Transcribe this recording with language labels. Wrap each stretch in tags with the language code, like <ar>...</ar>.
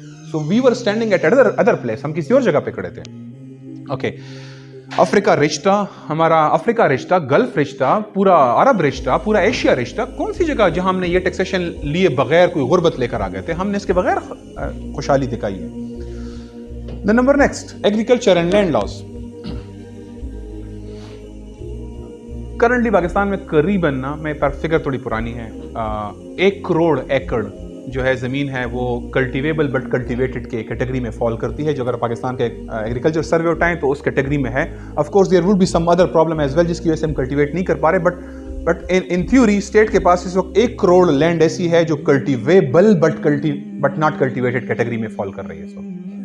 <en>so we were standing at other place,</en> <ur>ہم کسی اور جگہ پہ کھڑے تھے. اوکے, افریقہ رشتہ, ہمارا افریقہ رشتہ, گلف رشتہ, پورا عرب رشتہ, پورا ایشیا رشتہ, کون سی جگہ جہاں ہم نے یہ ٹیکسیشن لیے بغیر کوئی غربت لے کر آ گئے تھے, ہم نے اس کے بغیر خوشحالی دکھائی ہے.</ur> <en>The number next, agriculture and land laws.</en> <ur>Currently Pakistan میں قریباً نا, میں پر فگر تھوڑی پرانی ہے, 1 کروڑ ایکڑ جو ہے زمین ہے وہ کلٹیویبل بٹ کلٹیویٹڈ کے کیٹیگری میں فال کرتی ہے. جو اگر پاکستان کے ایگریکلچر سروے اٹھائیں تو اس کیٹیگری میں ہے.</ur> <en>of course there will be some other problem as well,</en> <ur>جس کی وجہ سے ہم کلٹیویٹ نہیں کر پا رہے,</ur> <en>but in theory</en> <ur>اسٹیٹ کے پاس اس وقت 1 کروڑ لینڈ ایسی ہے جو کلٹیویبل بٹ ناٹ کلٹیویٹڈ کیٹیگری میں فال کر رہی ہے اس وقت.</ur>